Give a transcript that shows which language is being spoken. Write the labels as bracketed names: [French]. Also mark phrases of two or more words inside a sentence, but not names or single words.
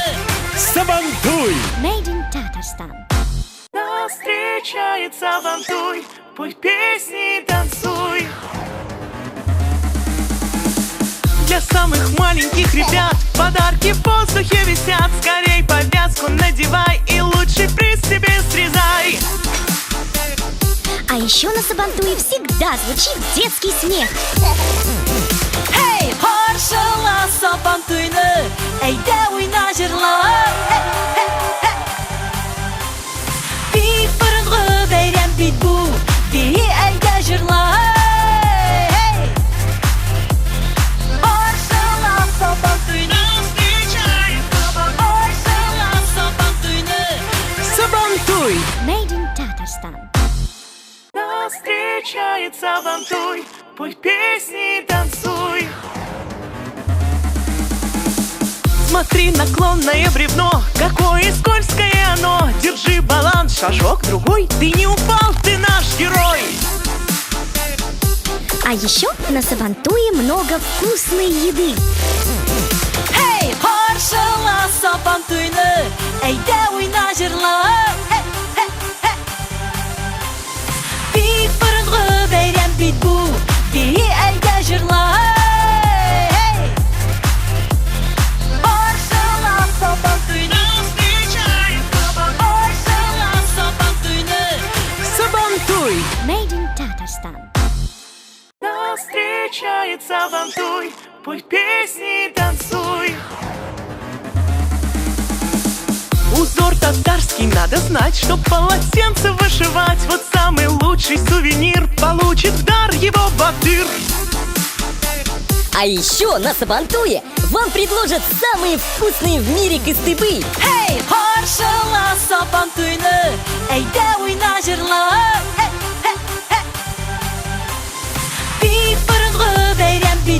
[Russian] Сабантуй! [English] Made in Tatarstan. [Russian] Нас встречает Сабантуй, пой песни и танцуй. Для самых маленьких ребят подарки в воздухе висят. Скорей повязку надевай и лучший приз себе срезай. А еще на Сабантуе всегда звучит детский смех. [Tatar] Hey, қаршыла Сабантуйны, әйдә уйна жырла. Бик борынгы бәйрәм бит бу, бии әйдә жырла. Қаршыла Сабантуйны, қаршыла Сабантуйны. [Russian] Сабантуй! [English] Made in Tatarstan. [Russian] Нас встречает Сабантуй, пой песни и танцуй. Смотри, наклонное бревно, какое скользкое оно. Держи баланс, шажок другой, ты не упал, ты наш герой. А еще на Сабантуе много вкусной еды. [Tatar] Hey, қаршыла Сабантуйны, әйдә уйна жырла. Бик борынгы бәйрәм бит бу, бии әйдә жырла. Қаршыла Сабантуйны, қаршыла Сабантуйны. [Russian] Сабантуй! [English] Made in Tatarstan. [Russian] Нас встречает Сабантуй, пой песни и танцуй. Узор татарский надо знать, чтоб полотенце вышивать. Вот самый лучший сувенир получит в дар его батыр. А еще на Сабантуе вам предложат самые вкусные в мире кыстыбы. [Tatar] Hey, қаршыла Сабантуйны, әйдә уйна жырла. Бик борынгы бәйрәм